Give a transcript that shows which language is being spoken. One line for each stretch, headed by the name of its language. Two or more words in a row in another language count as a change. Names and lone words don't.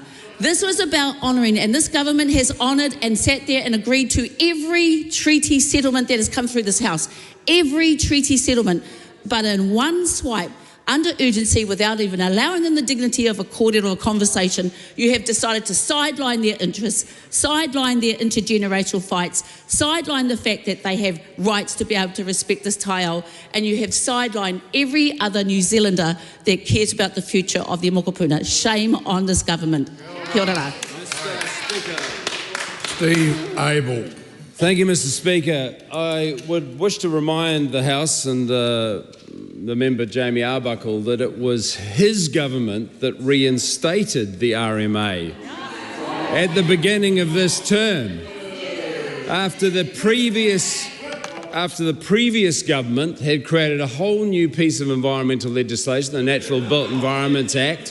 English: This was about honouring, and this government has honoured and sat there and agreed to every treaty settlement that has come through this House, every treaty settlement, but in one swipe, under urgency, without even allowing them the dignity of a kōrero or a conversation, you have decided to sideline their interests, sideline their intergenerational fights, sideline the fact that they have rights to be able to respect this taiao, and you have sidelined every other New Zealander that cares about the future of the mokopuna. Shame on this government.
Māori: Kia ora rā.
English: Steve Abel. Thank you, Mr. Speaker. I would wish to remind the House and the member Jamie Arbuckle that it was his government that reinstated the RMA at the beginning of this term, after the previous government had created a whole new piece of environmental legislation, the Natural Built Environment Act.